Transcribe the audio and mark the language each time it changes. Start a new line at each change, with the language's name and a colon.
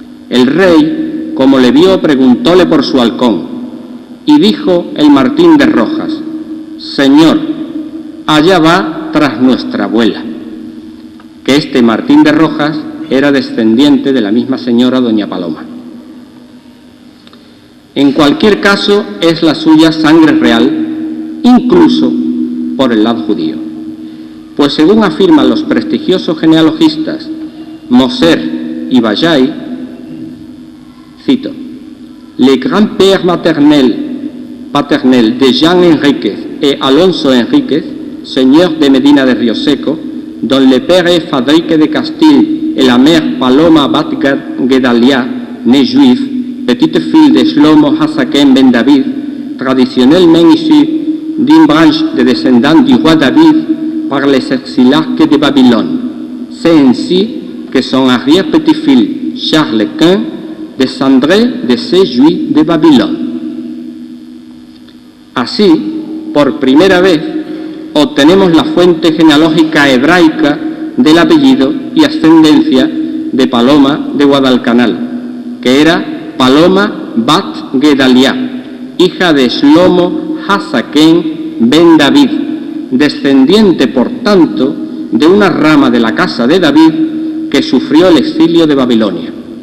Spanish: El rey, como le vio, preguntóle por su halcón, y dijo el Martín de Rojas: señor, allá va tras nuestra abuela. Que este Martín de Rojas era descendiente de la misma señora doña Paloma. En cualquier caso, es la suya sangre real, incluso por el lado judío. Pues según afirman los prestigiosos genealogistas Moser y Bajay, cito:
French: les grands-pères paternels de Jean Enríquez et Alonso Enríquez, señor de Medina de Rioseco, dont le père est Fadrique de Castille et la mère Paloma Bat Gedalia, née juive, petite fille de Shlomo Hasaken ben David, traditionnellement issue d'une branche de descendants du roi David par les exilarques de Babylone. C'est ainsi que son arrière-petit-fils, Charles Quint, descendrait de ces Juifs de Babilón.
Spanish: Así, por primera vez, obtenemos la fuente genealógica hebraica del apellido y ascendencia de Paloma de Guadalcanal, que era Paloma Bat Gedalia, hija de Shlomo Hasaken ben David, descendiente, por tanto, de una rama de la casa de David que sufrió el exilio de Babilonia.